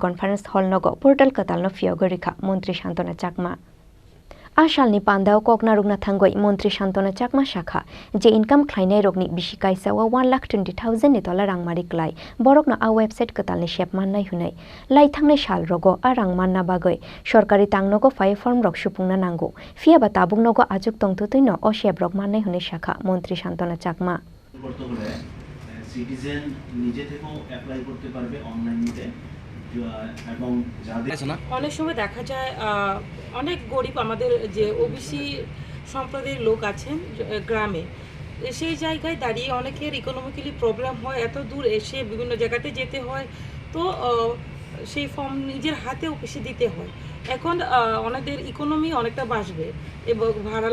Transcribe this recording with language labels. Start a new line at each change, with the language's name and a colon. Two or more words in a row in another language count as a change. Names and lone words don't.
Kok Borok: conference hall nogo portal ketalno fiyogoi rikha Montri Shantona Chakma Ashalni pandao kokna rugna thangoi Montri Shantona Chakma shakha je income khlainai rogni bisi kaisa wa $1,20,000 ni dollar rangmari klai borokna a website ketalni shep mannai hunai lai thangnai sal rogo a rangmanna bagoi sorkari tangnogo fai form rok supungna nango fia ba tabungnogo ajuk tongtutuino o shep rok mannai hunai shakha Montri Shantona Chakma
Bangla: বর্তমানে সিটিজেন নিজে থেকেও অ্যাপ্লাই করতে পারবে অনলাইনে এবং অনেক সময় দেখা যায় অনেক গরিব আমাদের যে ওবিসি সম্প্রদায়ের লোক আছেন গ্রামে সেই জায়গায় দাঁড়িয়ে অনেকের
English: economically problem
Bangla: হয় এত দূর এসে বিভিন্ন জায়গাতে যেতে হয় তো সেই ফর্ম নিজের হাতে অফিসে দিতে হয় এখন ওনাদের ইকোনমি অনেকটা বাড়বে এবং ভাড়া